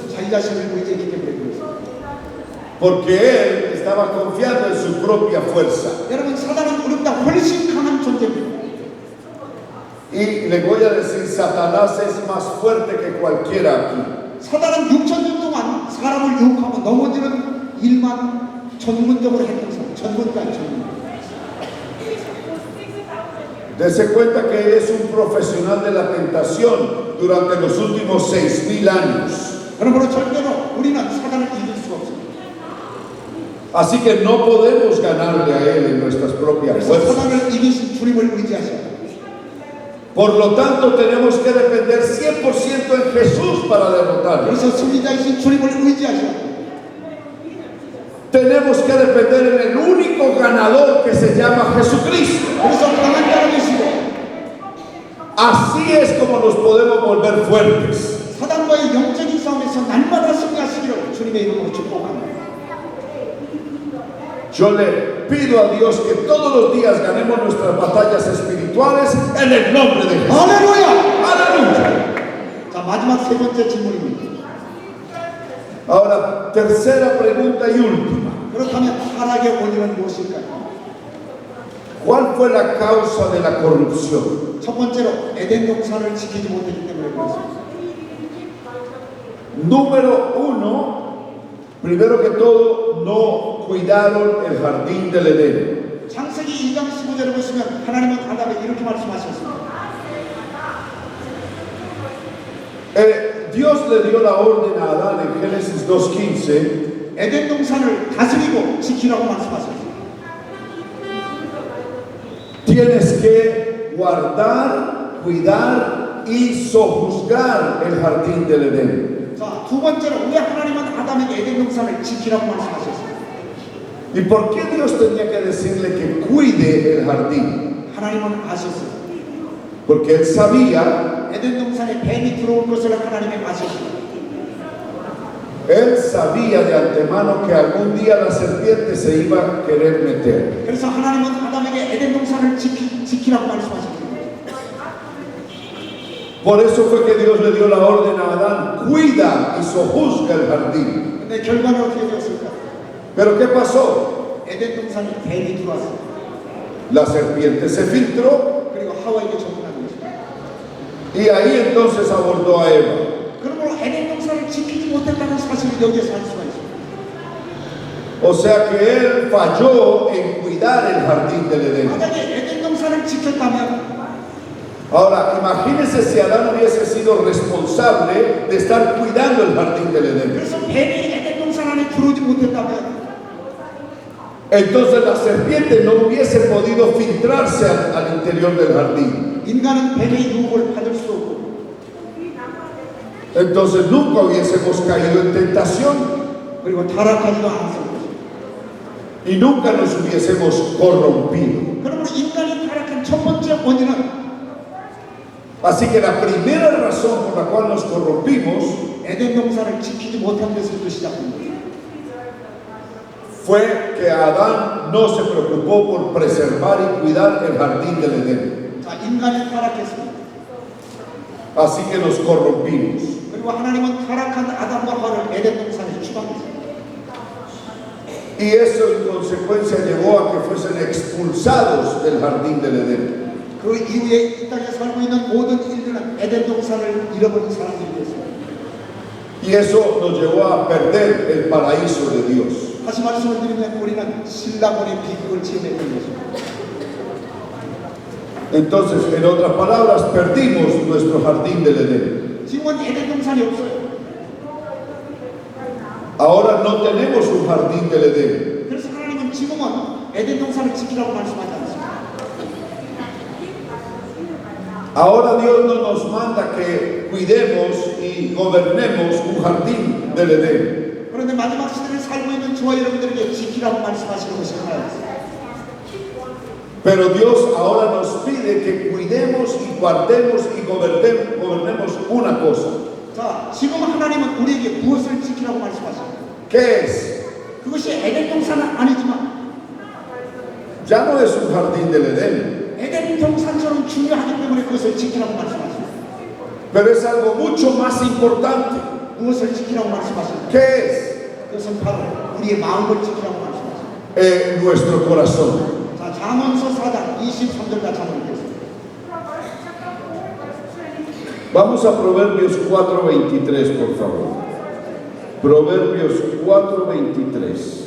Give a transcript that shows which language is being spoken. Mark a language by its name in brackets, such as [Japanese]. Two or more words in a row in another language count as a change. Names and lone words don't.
[Korean] 자기 자신을 의지했기 때문에 그랬어요. [Spanish] Porque él estaba confiando en su propia fuerza. [Korean] 여러분 사단은 우리보다 훨씬 강한 존재입니다. [Spanish] Y le voy a decir, Satanás es más fuerte que cualquiera aquí. [Korean] 사단은 6,000년 동안 사람을 유혹하고 넘어지는 일만 전문적으로 했던 사람. 전문가. [Spanish] Dese cuenta que él es un profesional de la tentación durante los últimos 6,000 años. [Korean] 그러므로 절대로 우리는 사단을 이길 수가 없습니다. [Spanish] Así que no podemos ganarle a él en nuestras propias [Korean] 그래서 [Spanish] fuerzas. [Korean] 사단을 이기신 주님을 의지하셔야 돼요. [Spanish] Por lo tanto, tenemos que depender 100% en Jesús para derrotarlo. [Korean] 그래서 승리자이신 주님을 의지하셔야 돼요. [Spanish] Tenemos que depender en el único ganador que se llama Jesucristo. [Korean] 그래서 강한 자가 되시고 [Spanish] Así es como nos podemos volver fuertes. [Korean] 사단과의 영적인 싸움에서 날마다 승리하시기를 주님의 이름으로 축복합니다. [Spanish] Yo le pido a Dios que todos los días ganemos nuestras batallas espirituales en el nombre de Jesús. [Korean] 할렐루야! [Spanish] ¡Aleluya! [Korean] 자, 마지막 3번째 질문입니다. [Spanish] Ahora, tercera pregunta y última. [Korean] 그렇다면 타락의 원인은 무엇일까요? [Spanish] ¿Cuál fue la causa de la corrupción? [Korean] 첫 번째로 에덴 동산을 지키지 못했기 때문에 그렇습니다. [Spanish] Número 1, primero que todo, no cuidaron el jardín del Edén. [Korean] 창세기 2장 15절을 보시면 하나님은 아담에게 이렇게 말씀하셨습니다. [Spanish] Dios le dio la orden a Adán en Génesis 2:15. [Korean] 에덴 동산을 다스리고 지키라고 말씀하셨습니다. [Spanish] Tienes que guardar, cuidar y sojuzgar el jardín del Edén. [Korean] 자, 두 번째로 왜 하나님은 아담에게 에덴 동산을 지키라고 말씀하셨습니까? [Spanish] ¿Y por qué Dios tenía que decirle que cuide el jardín? [Korean] 하나님은 아셨어요. [Spanish] Porque él sabía, [Korean] 에덴 동산에 뱀이 들어올 것을 하나님은 아셨어요. [Spanish] él sabía de antemano que algún día la serpiente se iba a querer meter. [Korean] 그래서 하나님은 아담에게 에덴 동산을 지키라고 말씀하셨습니다. [Spanish] Por eso fue que Dios le dio la orden a Adán, cuida y sojuzga el jardín. [Korean] 근데 결과는 어떻게 되었을까? [Spanish] Pero ¿qué pasó? [Korean] 에덴 동산에 뱀이 들어왔어요. [Spanish] La serpiente se filtró [Korean] 그리고 하와에게 접근한 것입니다. [Spanish] y ahí entonces abordó a Eva. [Korean] 그러므로 에덴 동산을 지키지 못했다는 사실을 여기에서 알 수가 있습니다. [Spanish] O sea que él falló en cuidar el jardín del Edén. [Korean] 만약에 에덴 동산을 지켰다면 [Spanish] Ahora, imagínense si Adán hubiese sido responsable de estar cuidando el jardín del Edén. [Korean] 그래서 뱀이 에덴 동산 안에 들어오지 못했다면 [Spanish] Entonces la serpiente no hubiese podido filtrarse al interior del jardín. [Korean] 인간은 뱀의 유혹을 받을 수 없고 [Spanish] Entonces nunca hubiésemos caído en tentación [Korean] 그리고 타락하지도 않았을 것입니다. [Spanish] y nunca nos hubiésemos corrompido. [Korean] 그러므로 인간이 타락한 첫 번째 원인은 [Spanish] Así que la primera razón por la cual nos corrompimos [Korean] 에덴 동산을 지키지 못한 데서부터 시작합니다. [Spanish] fue que Adán no se preocupó por preservar y cuidar el jardín del Edén. [Korean] 자, 인간이 타락했습니다. [Spanish] Así que nos corrompimos. [Korean] 그리고 하나님은 타락한 아담과 하와를 에덴 동산에 추방했습니다. [Spanish] Y eso en consecuencia llevó a que fuesen expulsados del jardín del Edén. [Korean] 그 이후에 이 땅에 살고 있는 모든 인류는 에덴 동산을 잃어버린 사람들이 됐습니다. [Spanish] Y eso nos llevó a perder el paraíso de Dios. [Korean] 다시 말씀을 드리면 우리는 신라본의 비극을 지어냈던 것입니다. [Spanish] Entonces, en otras palabras, perdimos nuestro jardín del Edén. [Korean] 지금은 에덴 동산이 없어요. [Spanish] Ahora no tenemos un jardín del Edén. [Korean] 그래서 하나님은 지금은 에덴 동산을 지키라고 말씀하지 않습니다. [Spanish] Ahora Dios no nos manda que cuidemos y gobernemos un jardín del Edén. [Korean] 그런데 마지막 시대를 살고 있는 저와 여러분들에게 지키라고 말씀하시는 것이 하나였어요. [Spanish] Pero Dios ahora nos pide que cuidemos y guardemos y gobernemos una cosa. [Korean] 자, 지금 하나님은 우리에게 무엇을 지키라고 말씀하십니까? [Spanish] ¿Qué es? [Korean] 그것이 에덴 동산은 아니지만 [Spanish] Ya no es un jardín del Edén, [Korean] 에덴 동산처럼 중요하기 때문에 그것을 지키라고 말씀하십니다. [Spanish] pero es algo mucho más importante. [Korean] 무엇을 지키라고 말씀하십니까? [Spanish] ¿Qué es? [Korean] 그것은 바로 우리의 마음을 지키라고 말씀하십니다. [Spanish] Nuestro corazón. [Korean] 자, 잠언서 4장 23절 같이 한번 읽겠습니다. [Spanish] Vamos a Proverbios 4:23, por favor. Proverbios 4:23.